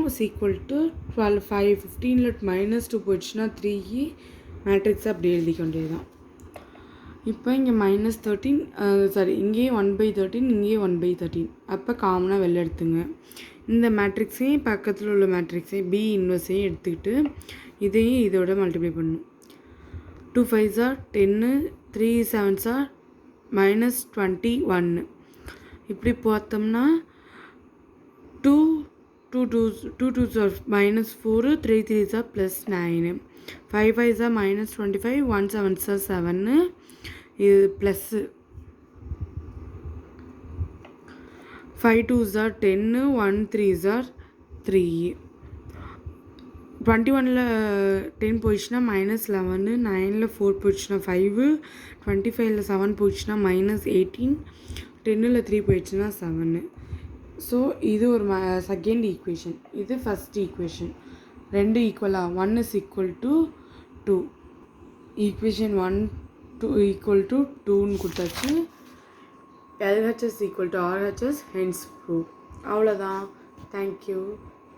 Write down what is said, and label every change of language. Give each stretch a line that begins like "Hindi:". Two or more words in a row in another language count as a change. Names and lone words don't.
English: equal to
Tamil: 12 5 15ல் -2 போயிடுச்சுன்னா 3 மேட்ரிக்ஸ் அப்படி எழுதிக்க வேண்டியது தான். இப்போ இங்கே -13 இங்கேயே 1/13, இங்கேயே 1/13. அப்போ காமனாக வெளில எடுத்துங்க. இந்த மேட்ரிக்ஸையும் பக்கத்தில் உள்ள மேட்ரிக்ஸையும்
English: B inverse
Tamil: எடுத்துக்கிட்டு இதையும் இதோட மல்டிப்ளை பண்ணணும்.
English: 2 5s are 10, 3 7s are -21.
Tamil: இப்படி பார்த்தோம்னா
English: 2 2s are -4, 3 3s are +9, 5 5s are -25, 1 7s are 7.
Tamil: இது ப்ளஸ்ஸு.
English: 5 2s are 10, 1 3s are 3.
Tamil: 21ல் 10 போயிடுச்சுன்னா -11, 9ல் 4 போயிடுச்சுன்னா 5, 25ல் 7 போயிடுச்சுன்னா -18, 10ல் 3 போயிடுச்சுன்னா 7. ஸோ இது ஒரு
English: second equation,
Tamil: இது
English: first equation.
Tamil: ரெண்டு ஈக்குவலாக
English: 1 is equal to 2.
Tamil: ஈக்குவேஷன் 1 2
English: equal to
Tamil: 2ன்னு கொடுத்தாச்சு.
English: LHS equal to RHS, hence proof.
Tamil: அவ்வளோதான். தேங்க்யூ.